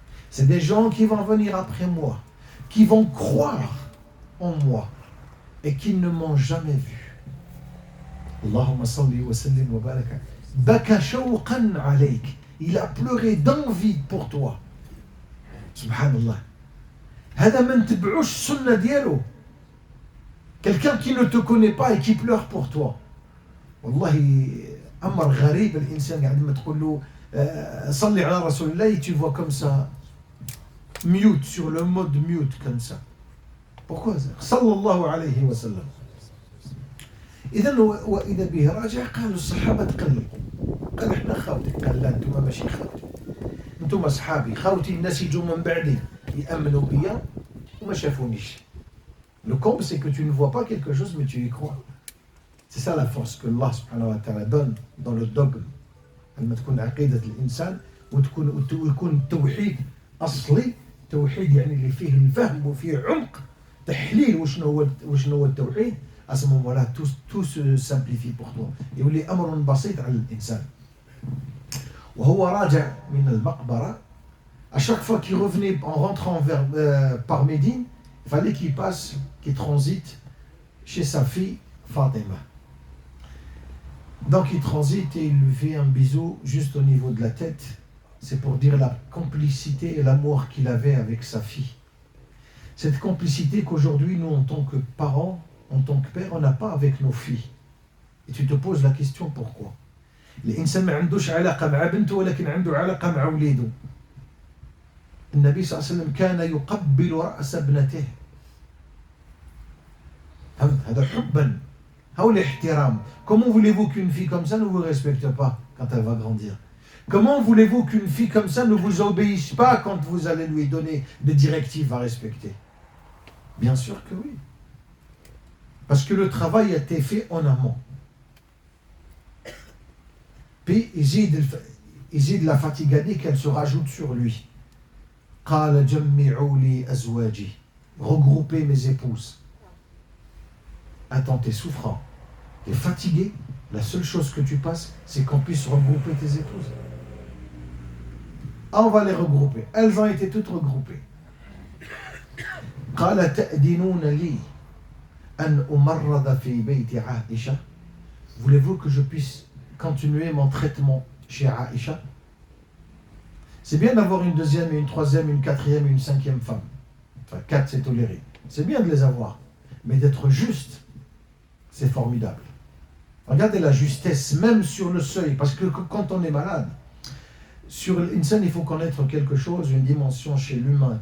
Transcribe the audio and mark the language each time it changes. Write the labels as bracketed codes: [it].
[fr] C'est des gens qui vont venir après moi, qui vont croire en moi et qui ne m'ont jamais vu. [ar] Allahumma salli wa sallim wa baraka. Baka shawqan alayk. [fr] Il a pleuré d'envie pour toi. [ar] Subhanallah. هذا ما نتبعوش السنة ديالو. [fr] Quelqu'un qui ne te connaît pas et qui pleure pour toi. [ar] والله أمر غريب. الإنسان قاعد ما تقول له صلي على رسول الله, [fr] et tu vois comme ça [ar] mute, sur le mode mute comme ça. [fr] Pourquoi ça? [ar] صلى الله عليه وسلم. إذا وإذا به راجع. قالوا الصحابة تقلقوا, قال إحنا خاوتك. قال لا, أنتم ماشي خاوتي, أنتم أصحابي. خاوتي الناس يجوا من بعدي يأمنوا بيا وما شافونيش. [fr] Le comble, c'est que tu ne vois pas quelque chose, mais tu y crois. C'est ça la force que Allah subhanahu wa ta'ala donne dans le dogme. [ar] لما تكون عقيدة الإنسان ويكون التوحيد أصلي, توحيد يعني اللي فيه الفهم وفيه عمق تحليل وشنو هو التوحيد. [fr] À ce moment-là, tout se simplifie pour toi. [ar] يولي أمر بسيط على الإنسان. وهو راجع من المقبرة, [fr] à chaque fois qu'il revenait en rentrant par Médine, il fallait qu'il transite chez sa fille Fatima. Donc il transite et il lui fait un bisou juste au niveau de la tête. C'est pour dire la complicité et l'amour qu'il avait avec sa fille. Cette complicité qu'aujourd'hui, nous, en tant que parents, en tant que père, on n'a pas avec nos filles. Et tu te poses la question pourquoi. [ar] الإنسان ما عندوش علاقة مع بنته ولكن عنده علاقة مع وليده. النبي صلى الله عليه وسلم كان يقبل رأس ابنته. هذا حبا أو الاحترام. [fr] Comment voulez-vous qu'une fille comme ça ne vous respecte pas quand elle va grandir? Comment voulez-vous qu'une fille comme ça ne vous obéisse pas quand vous allez lui donner des directives à respecter? Bien sûr que oui. Parce que le travail a été fait en amont. Puis [ar] يزيد [fr] la fatigue qu'elle se rajoute sur lui. [ar] قال جمعوا لي أزواجي. [fr] Regroupez mes épouses. Attends, t'es souffrant, t'es fatigué, la seule chose que tu passes, c'est qu'on puisse regrouper tes épouses. Ah, on va les regrouper. Elles ont été toutes regroupées. [ar] قال تأذنون لي أن أمرض في بيت عائشة. [fr] Voulez-vous que je puisse continuer mon traitement chez Aïcha? C'est bien d'avoir une deuxième, une troisième, une quatrième et une cinquième femme. Enfin, 4 c'est toléré. C'est bien de les avoir. Mais d'être juste, c'est formidable. Regardez la justesse, même sur le seuil, parce que quand on est malade, sur l'insan, il faut connaître quelque chose, une dimension chez l'humain.